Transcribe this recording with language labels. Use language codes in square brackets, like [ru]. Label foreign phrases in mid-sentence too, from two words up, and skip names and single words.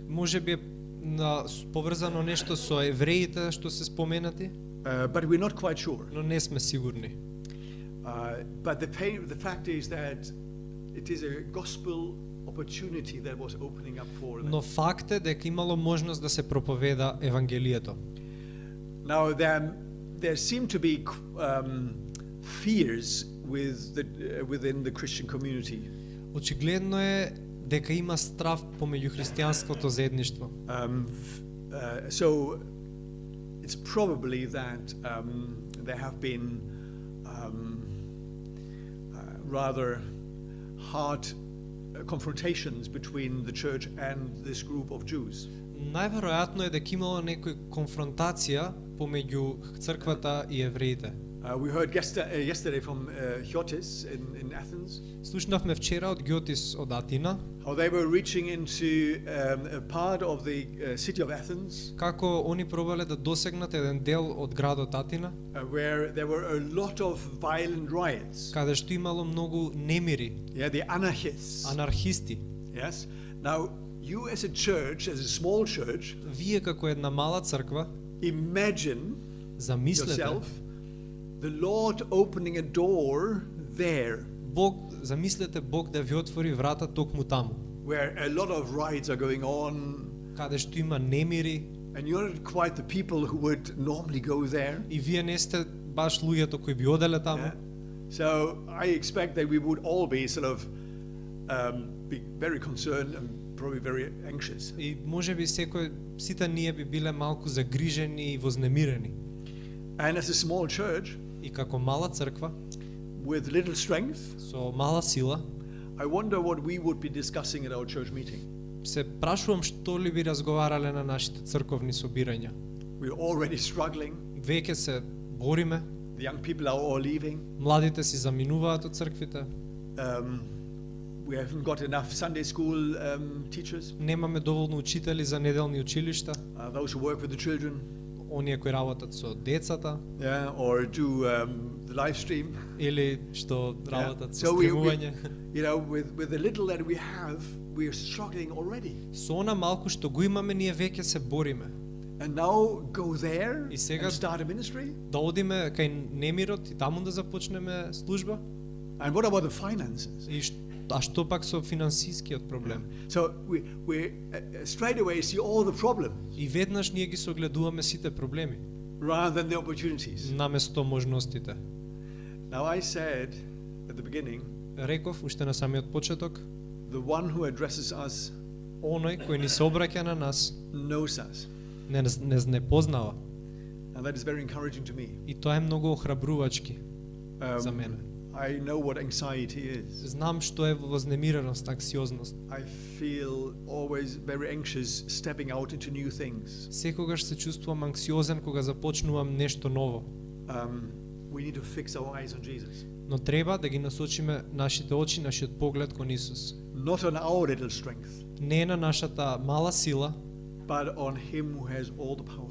[mk] Може би поврзано нешто со евреите што се споменати, [en] But we're not quite sure. [mk] но не сме сигурни. [en] But the fact is that it is a gospel opportunity that was opening up for them. [mk] Но факт е дека имало можност да се проповеда евангелието. [en] Now there seem to be fears within the Christian community. [mk] Очигледно е дека има страв помеѓу христијанското заедништво. [en] So it's probably that there have been rather hard confrontations between the church and this group of Jews. [mk] Најверојатно е дека имало некој конфронтација помеѓу црквата и евреите. [en] We heard yesterday from Hiotis in Athens. [mk] Слушнавме вчера од Гиотис од Атина, [en] How they were reaching into a part of the city of Athens [mk] како они пробале да досегнат еден дел од градот Атина, [en] where there were a lot of violent riots. [mk] каде што имало многу немири, [en] Yeah, the anarchists. [mk] анархисти. [en] Yes. Now, you as a church, as a small church, [mk] Вие како една мала црква, [en] imagine [mk] замислете [en] yourself the Lord opening a door there [mk] замислете Бог да ви отвори врата токму таму, [en] where a lot of riots are going on, [mk] каде што има немири [en] and you're not quite the people who would normally go there. [mk] и вие не сте баш луѓето кои би оделе таму. [en] Yeah. So I expect that we would all be sort of be very concerned and probably very anxious. [mk] И можеби сите ние би биле малку загрижени и вознемирени. [en] And as a small church [mk] И како мала црква [en] with little strength, [mk] со мала сила, [en] I wonder what we would be discussing at our church meeting. [mk] се прашувам што ли би разговарале на нашите црковни собирања. [en] We're already struggling. [mk] Веќе се бориме, [en] The young people are all leaving. [mk] младите си заминуваат од црквите, [en] We haven't got enough Sunday school teachers, [mk] немаме доволно учители за неделни училишта, [en] those who work with the children, [mk] оние кои работат со децата [en] yeah, or do the live stream. [mk] или што работат со [en] So [mk] стримување. [en] you know, with the little that we have, we are struggling already. [mk] Со она малку што го имаме, ние веќе се бориме. [en] And now go there [mk] И сега [en] and start a ministry? [mk] да одиме кај немирот и таму да започнеме служба. [en] And what about the finances? [mk] И што пак со финансискиот проблем? [en] So we straight away see all the problems [mk] И веднаш ние ги согледуваме сите проблеми, [en] rather than the opportunities. [mk] наместо можностите. [en] Now I said at the beginning, [mk] Реков уште на самиот почеток, [en] the one who addresses us [mk] оној кој ни се обраќа на нас [en] knows us. [mk] не познава. [en] And that is very encouraging to me. [mk] И тоа е многу охрабрувачки за мене. [en] I know what anxiety is. [mk] Знам што е вознемиреност, анксиозност. [en] I feel always very anxious stepping out into new things. [mk] Секогаш се чувствувам анксиозен кога започнувам нешто ново. [en] We need to fix our eyes on Jesus. [mk] но треба да ги насочиме нашите очи, нашиот поглед кон Исус. [en] Not on our little strength, [mk] Не на нашата мала сила, [en] but on Him who has all the power.